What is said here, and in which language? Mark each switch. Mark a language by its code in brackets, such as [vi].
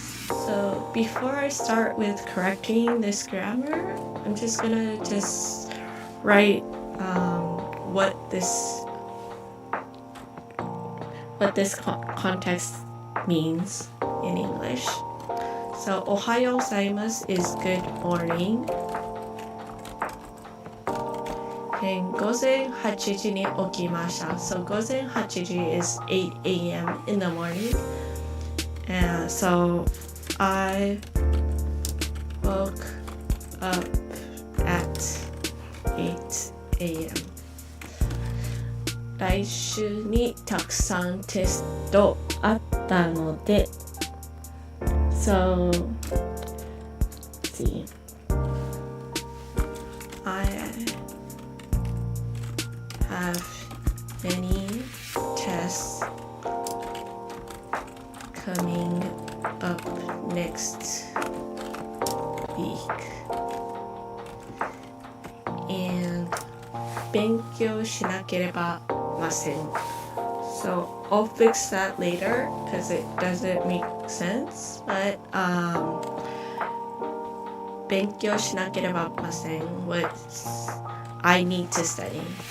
[en] So before I start with correcting this grammar, I'm just gonna write what this context means in English. So, Ohayo gozaimasu is good morning. [ja] And 午前8時に起きました. [en] So, 午前8時 is 8 a.m. in the morning. And so, I woke up at 8 a.m. [ja] 来週にたくさんテストあったので [en] So, let's see. I have many tests coming up next week. [ja] And 勉強しなければません。 [en] So I'll fix that later because it doesn't make sense. But [ja] 勉強しなければません [en] what I need to study.